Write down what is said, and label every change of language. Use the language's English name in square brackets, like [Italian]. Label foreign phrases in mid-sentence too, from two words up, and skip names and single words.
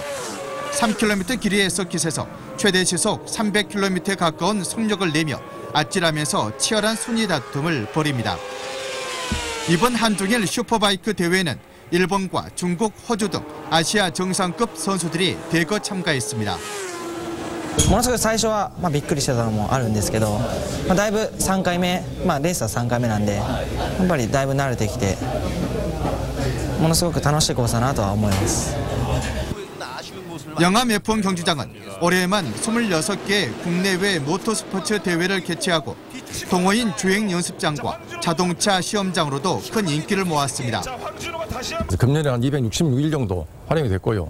[Korean] 3km 길이의 서킷에서 최대 시속 300km에 가까운 속력을 내며 아찔하면서 치열한 순위 다툼을 벌입니다. 이번 한중일 슈퍼바이크 대회는 일본과 중국, 호주 등 아시아 정상급 선수들이 대거 참가했습니다. [Japanese] ものすごい最初はびっくりしてたのもあるんですけど、だいぶ3回目、レースは3回目なんで、やっぱりだいぶ慣れてきて、ものすごく楽しいコースだなとは思います。 [Korean] 영암 F1 경주장은 올해에만 26개의 국내외 모터스포츠 대회를 개최하고 동호인 주행 연습장과 자동차 시험장으로도 큰 인기를 모았습니다. 금년에 한 266일 정도 활용이 됐고요.